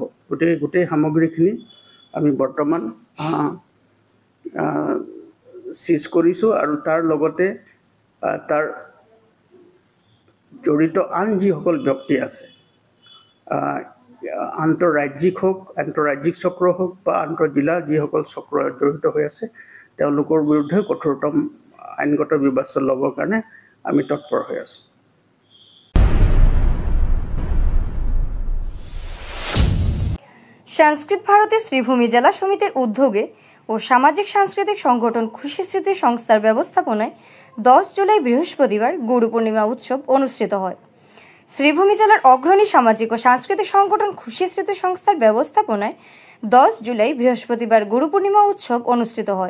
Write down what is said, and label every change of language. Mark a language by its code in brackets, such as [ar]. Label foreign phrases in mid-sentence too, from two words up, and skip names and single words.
[as] গতিকে গোটেই সামগ্ৰীখিনি আমি বৰ্তমান চিজ কৰিছোঁ আৰু তাৰ লগতে তাৰ জড়িত আন যিসকল ব্যক্তি আছে আন্তঃৰাজ্যিক চক্ৰ হওক বা আন্তঃজিলা যিসকল চক্ৰ জড়িত হৈ আছে তেওঁলোকৰ বিৰুদ্ধে কঠোৰতম আইনগত ব্যৱস্থা ল'বৰ কাৰণে আমি তৎপৰ হৈ আছোঁ। [bn] সংস্কৃত ভারতী শ্রীভূমি জেলা সমিতির উদ্যোগে ও সামাজিক সাংস্কৃতিক সংগঠন খুশি স্মৃতি সংস্থার ব্যবস্থাপনায় 10 জুলাই বৃহস্পতিবার গুরু পূর্ণিমা উৎসব অনুষ্ঠিত হয়। শ্রীভূমি জেলার অগ্রণী সামাজিক ও সাংস্কৃতিক সংগঠন খুশি স্মৃতি সংস্থার ব্যবস্থাপনায় 10 জুলাই বৃহস্পতিবার গুরু পূর্ণিমা উৎসব অনুষ্ঠিত হয়।